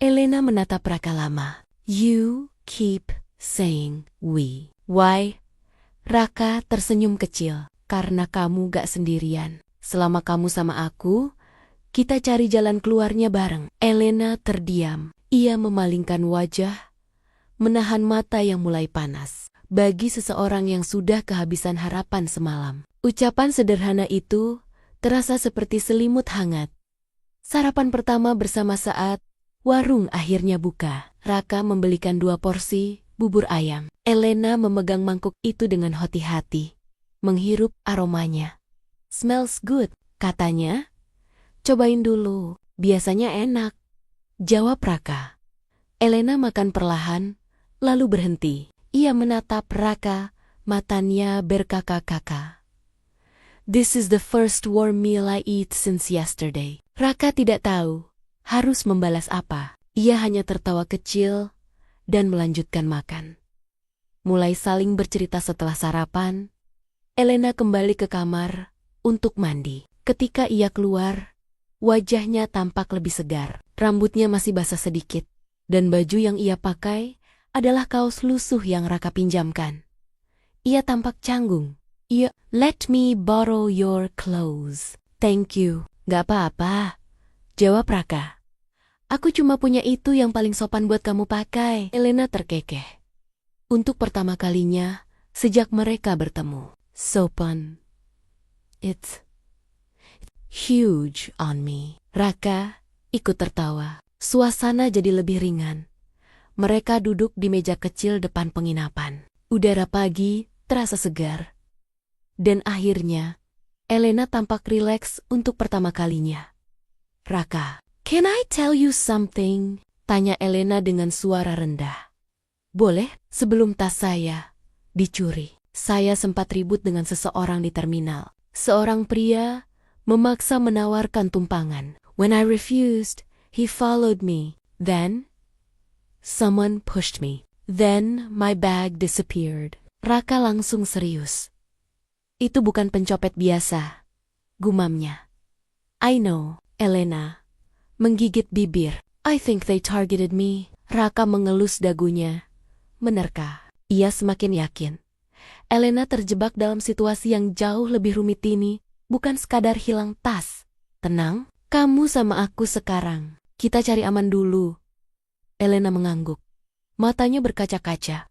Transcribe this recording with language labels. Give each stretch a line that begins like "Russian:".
Indonesian: Elena menatap Raka lama.
English: "You keep saying we. Why?
Indonesian: Raka tersenyum kecil. Karena kamu gak sendirian. Selama kamu sama aku, kita cari jalan keluarnya bareng. Elena terdiam. Ia memalingkan wajah, menahan mata yang mulai panas. Bagi seseorang yang sudah kehabisan harapan semalam, ucapan sederhana itu terasa seperti selimut hangat. Sarapan pertama bersama saat warung akhirnya buka. Raka membelikan 2 porsi bubur ayam. Elena memegang mangkuk itu dengan hati-hati, menghirup aromanya.
English: "Smells good,"
Indonesian: katanya. "Cobain dulu, biasanya enak," jawab Raka. Elena makan perlahan, lalu berhenti. Ia menatap Raka, matanya berkaka-kaka.
English: "This is the first warm meal I eat since yesterday."
Indonesian: Raka tidak tahu harus membalas apa. Ia hanya tertawa kecil dan melanjutkan makan. Mulai saling bercerita setelah sarapan, Elena kembali ke kamar untuk mandi. Ketika ia keluar, wajahnya tampak lebih segar. Rambutnya masih basah sedikit, dan baju yang ia pakai adalah kaos lusuh yang Raka pinjamkan. Ia tampak canggung.
English: "Let me borrow your clothes." "Thank you."
Indonesian: "Gak apa-apa," jawab Raka. "Aku cuma punya itu yang paling sopan buat kamu pakai." Elena terkekeh. Untuk pertama kalinya sejak mereka bertemu.
English: "Sopan. It's huge on me."
Indonesian: Raka ikut tertawa. Suasana jadi lebih ringan. Mereka duduk di meja kecil depan penginapan. Udara pagi terasa segar. Dan akhirnya, Elena tampak rileks untuk pertama kalinya.
English: "Raka, can I tell you something?"
Indonesian: tanya Elena dengan suara rendah. "Boleh, sebelum tas saya dicuri. Saya sempat ribut dengan seseorang di terminal. Seorang pria memaksa menawarkan tumpangan.
English: When I refused, he followed me. Then someone pushed me. Then my bag disappeared."
Indonesian: Raka langsung serius. "Itu bukan pencopet biasa," gumamnya.
English: "I know."
Indonesian: Elena menggigit bibir.
English: "I think they targeted me."
Indonesian: Raka mengelus dagunya, menerka. Ia semakin yakin Elena terjebak dalam situasi yang jauh lebih rumit ini, bukan sekadar hilang tas. "Tenang, kamu sama aku sekarang. Kita cari aman dulu." Elena mengangguk. Matanya berkaca-kaca.